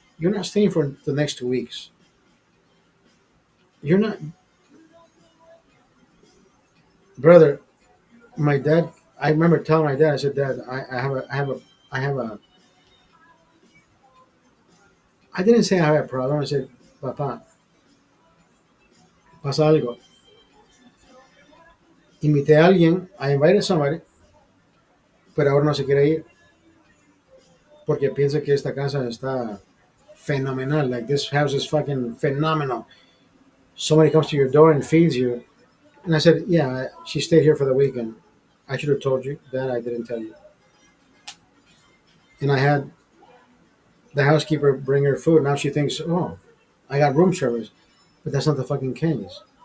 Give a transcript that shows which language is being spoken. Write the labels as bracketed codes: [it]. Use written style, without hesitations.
[en] You're not staying for the next 2 weeks. You're not, brother. My dad. I remember telling my dad. I said, Dad, I have a. I didn't say I have a problem. I said, Papá, [es] pasa algo. Invité a alguien. [en] I invited somebody, [es] pero ahora no se quiere ir porque piensa que esta casa está fenomenal. [en] Like this house is fucking phenomenal. Somebody comes to your door and feeds you. And I said, yeah, she stayed here for the weekend. I should have told you that. I didn't tell you. And I had the housekeeper bring her food. Now she thinks, oh, I got room service. But that's not the fucking case.